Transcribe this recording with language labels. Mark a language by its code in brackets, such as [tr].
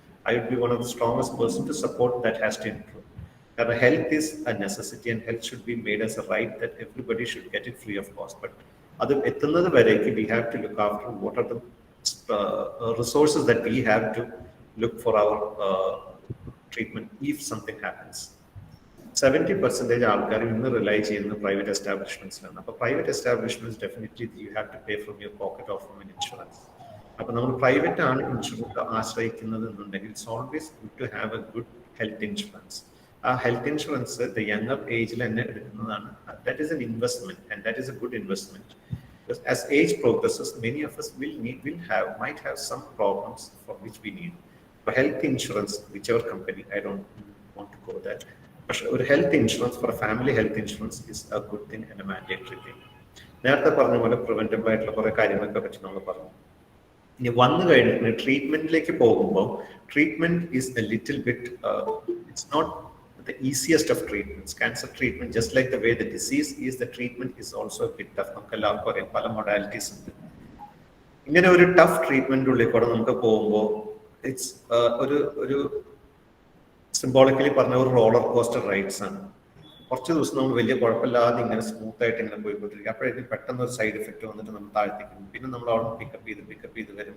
[en] I would be one of the strongest person to support that has to improve. Because health is a necessity and health should be made as a right that everybody should get it free of cost. But we have to look after what are the resources that we have to look for our treatment if something happens. [ml] 70% ആൾക്കാർ ഇന്ന് rely ചെയ്യുന്ന private എസ്റ്റാബ്ലിഷ്മെന്റ്സിലാണ്. അപ്പോൾ [en] Private establishments definitely you have to pay from your pocket or from an insurance. [ml] അപ്പോൾ നമ്മൾ private ആണ് insurance ആശ്രയിക്കുന്നത് എന്നുണ്ടെങ്കിൽ [en] It's always good to have a good health insurance. [ml] ആ ഹെൽത്ത് ഇൻഷുറൻസ് [en] the younger ഏജിൽ [ml] തന്നെ എടുക്കുന്നതാണ്. [en] That is an investment and that is a good investment. Because as age progresses, many of us might have some problems for which we need. For health insurance, whichever company, I don't want to go there. But a health insurance, for a family health insurance, is a good thing and a mandatory thing. [ml] നേരത്തെ പറഞ്ഞ പോലെ preventable ആയിട്ടുള്ള കുറെ കാര്യങ്ങളൊക്കെ പറ്റി നമ്മൾ പറഞ്ഞു. ഇനി വന്നു കഴിഞ്ഞിട്ട് ട്രീറ്റ്മെന്റിലേക്ക് പോകുമ്പോൾ [en] Treatment is a little bit, it's not the easiest of treatments. Cancer treatment, just like the way the disease is, the treatment is also a bit tough. [ml] നമുക്ക് എല്ലാവർക്കും അറിയാം പല മൊഡാലിറ്റീസ് ഉണ്ട്. ഇങ്ങനെ ഒരു ടഫ് ട്രീറ്റ്മെന്റ് ഉള്ളിൽ കൂടെ നമുക്ക് പോകുമ്പോൾ [en] it's [ml] ഒരു സിംബോളിക്കലി പറഞ്ഞ ഒരു റോളർ കോസ്റ്റർ റൈഡ്സ് ആണ്. കുറച്ച് ദിവസം നമ്മൾ വലിയ കുഴപ്പമില്ലാതെ ഇങ്ങനെ സ്മൂത്ത് ആയിട്ട് ഇങ്ങനെ പോയിക്കൊണ്ടിരിക്കും. അപ്പോഴേക്കും പെട്ടെന്ന് ഒരു സൈഡ് എഫക്ട് വന്നിട്ട് നമ്മൾ താഴ്ത്തിക്കും. പിന്നെ നമ്മൾ അവിടെ പിക്കപ്പ് ചെയ്ത് വരും.